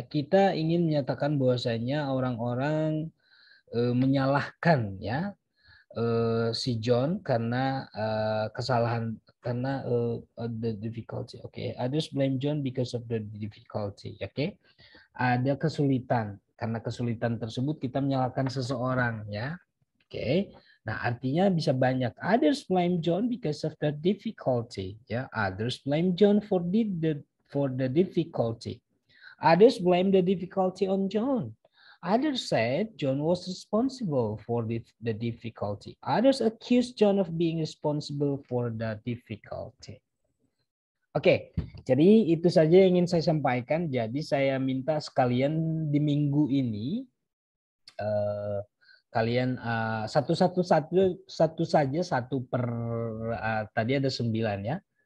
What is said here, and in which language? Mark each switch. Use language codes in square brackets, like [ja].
[id] Kita ingin menyatakan bahwasanya orang-orang menyalahkan ya si John karena kesalahan karena [en] the difficulty. Oke, others blame John because of the difficulty. [id] Oke. Ada kesulitan. Karena kesulitan tersebut kita menyalahkan seseorang ya. Oke. Nah, artinya bisa banyak. [en] Others blame John because of the difficulty ya. Others blame John for the difficulty. Others blame the difficulty on John. Others said John was responsible for the difficulty. Others accused John of being responsible for the difficulty. [id] Oke, jadi itu saja yang ingin saya sampaikan. Jadi saya minta sekalian di minggu ini kalian satu saja satu per tadi ada 9 ya.